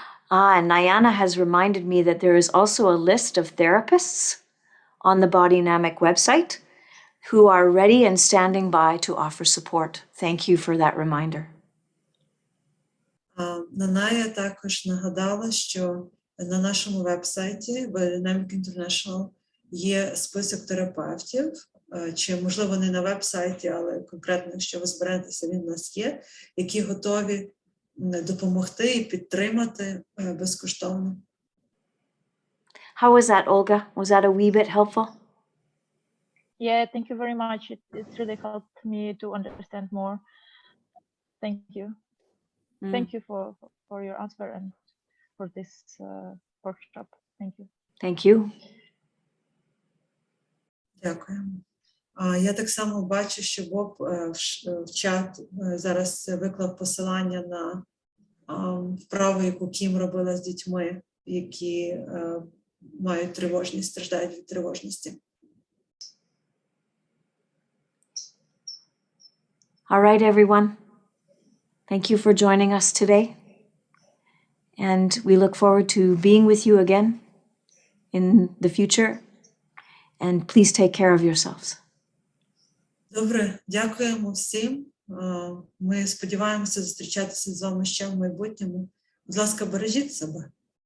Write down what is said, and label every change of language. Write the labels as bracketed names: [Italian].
[English] And Nayana has reminded me that there is also a list of therapists on the Bodynamic website who are ready and standing by to offer support. Thank you for that reminder. [Ukrainian] Наная також нагадала, що на нашому вебсайті Bodynamic International є список терапевтів, чи, можливо, не на веб-сайті, але конкретно, якщо ви зберетеся, він у нас є, які готові допомогти і підтримати безкоштовно. [English] How was that, Olga? Was that a wee bit helpful? Yeah, thank you very much. It's really helped me to understand more. Thank you. Thank you for your answer and for this workshop. Thank you. Thank you. [Ukrainian] Дякую. Я так само бачу, що Боб в чат зараз виклав посилання на вправу, яку Кім робила з дітьми, які мають тривожність, страждають від тривожності. [English] All right, everyone. Thank you for joining us today. And we look forward to being with you again in the future. And please take care of yourselves. [Ukrainian] Добре, дякуємо всім. Ми сподіваємося зустрічатися з вами ще в майбутньому. Будь ласка, бережіть себе.